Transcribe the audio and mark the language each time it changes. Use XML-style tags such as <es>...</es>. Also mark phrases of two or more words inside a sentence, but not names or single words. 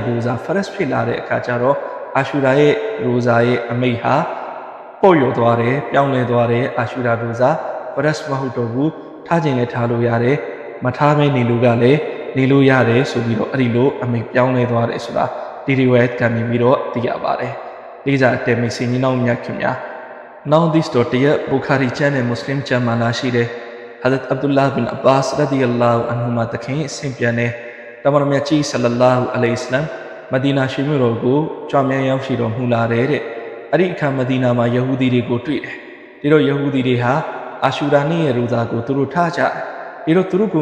<my>ရိုဇာဖရတ်ဖြစ်လာတဲ့အခါကျတော့အာရှူရာရဲ့ရိုဇာရဲ့အမိန့်ဟာပို့ရသွားတယ်ပြောင်းလဲသွားတယ်အာရှူရာရိုဇာဖရတ်မဟုတ်တော့ဘူးထားခြင်းလည်းထားလို့ရတယ်မထားမဲနေလို့ကလည်းနေလို့ရတယ်ဆိုပြီးတော့အဲ့ဒီလိုအမိန့်ပြောင်းလဲသွားတယ်ဆိုတာဒီရီဝဲကနေပြီးတော့သိရပါတယ်လေးစားအတဲမိတ်ဆွေညီနောင်မြတ်ခင်များ</my> <en>Now this story</en> <my>ဘူခါရီကျမ်းနဲ့မွတ်စလင်ကျမ်းမှာလာရှိ တယ်ဟာဇတ်အဗ်ဒူလာဘ်ဘင်အဘာစ်</my> <ar>رضي الله عنهما</ar> <my>တခင်ဆင်ပြန်တယ်တမန်တော်မြတ်ကြီး</my> <ar>صلى الله عليه وسلم</ar> <my>မဒီနာရှိမြို့တော်ကိုကြွမြန်ရောက်ရှိတော်မူလာ တဲ့အဲ့ဒီအခါမဒီနာမှာယဟူဒီတွေကိုတွေ့တယ်။ဒီတော့ယဟူဒီတွေဟာအာရှူရာနေ့ရဲ့ရိုဇာကိုသူတို့ထားကြတယ်။ဒီတော့သူတို့ကို</my>